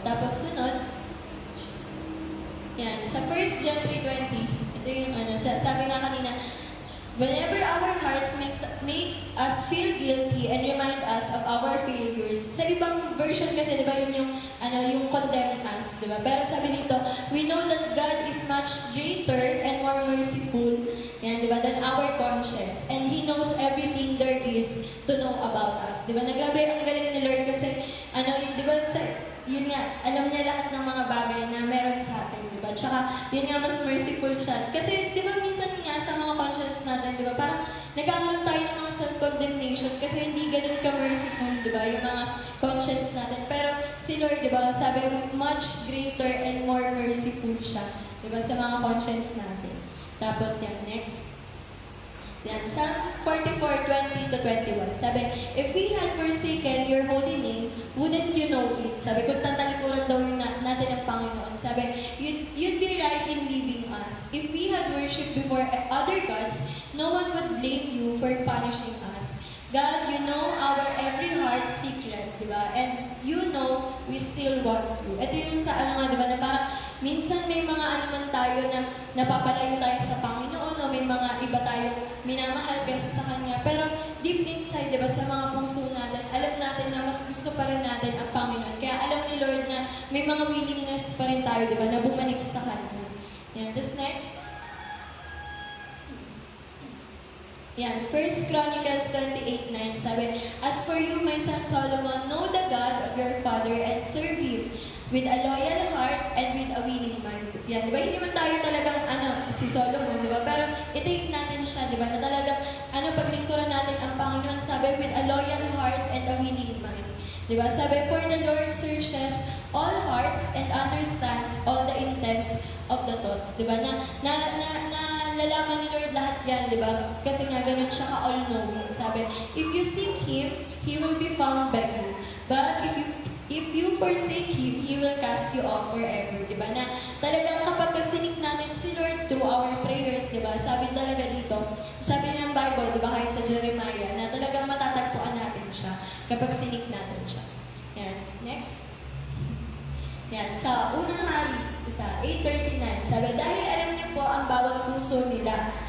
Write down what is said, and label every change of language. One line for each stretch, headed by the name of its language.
Filipino: Tapos sunod, yan, sa 1 John 3:20, ito yung sabi nga kanina,
English: whenever our hearts make us feel guilty and remind us of our failures.
Filipino: Sa ibang version kasi, di ba, yun yung condemn us, di ba?
English: Pero sabi dito, we know that God is much greater and more merciful, yan, di ba, than our conscience. And He knows everything there is to know about us. Di ba?
Filipino: Nagrabe, ang galing ni Lord kasi, di ba, yun nga, alam niya lahat ng mga bagay na meron sa atin, di ba? Tsaka, yun nga, mas merciful siya. Kasi, di ba, minsan nga sa mga conscience natin, di ba, parang nagkakaroon tayo ng mga self-condemnation kasi hindi ganun ka-merciful, di ba, yung mga conscience natin. Pero, si Lord, di ba, sabi,
English: much greater and more merciful
Filipino: siya, di ba, sa mga conscience natin. Tapos, yan, next. Yan, Psalm 44:20-21.
English: Sabi, if we had forsaken your holy name, wouldn't you know it?
Filipino: Sabi, kung tatalikuran daw natin ang Panginoon, sabi,
English: you'd be right in leaving us. If we had worshipped before other gods, no one would blame you for punishing us. God, you know our every heart secret, di ba? And you know we still want you.
Filipino: Ito yung sa di ba, na parang minsan may mga man tayo na napapalayo tayo sa Panginoon o may mga iba tayong minamahal kaysa sa Kanya. Pero deep inside, di ba, sa mga puso natin, alam natin na mas gusto pa rin natin ang Panginoon. Kaya alam ni Lord na may mga willingness pa rin tayo, di ba, na bumalik sa Kanya.
English: Yan. This next.
Filipino: Yan, 1 Chronicles 28:9, sabi,
English: as for you, my son Solomon, know the God of your father and serve Him with a loyal heart and with a willing mind.
Filipino: Yan, di ba? Hindi man tayo talagang, si Solomon, di ba? Pero i-take natin siya, di ba? Na talagang, paglingkuran natin ang Panginoon, sabi,
English: with a loyal heart and a willing mind.
Filipino: Di ba?
English: Sabi, for the Lord searches all hearts and understands all the intents of the thoughts.
Filipino: Di ba? Nalalaman ni Lord lahat yan, di ba? Kasi nga ganun siya ka-all-knowing.
English: Sabi, if you seek Him, He will be found by you. But if you forsake Him, He will cast you off forever.
Filipino: Di ba? Na talagang kapag sinik natin si Lord through our prayers, di ba? Sabi talaga dito, sabi ng Bible, di ba, kahit sa Jeremiah, na talagang matatagpuan natin siya kapag sinik natin siya. Yan. Next. Yan. Sa unang hari, sa 8:39, sabi, dahil alam niyo po ang bawat puso nila,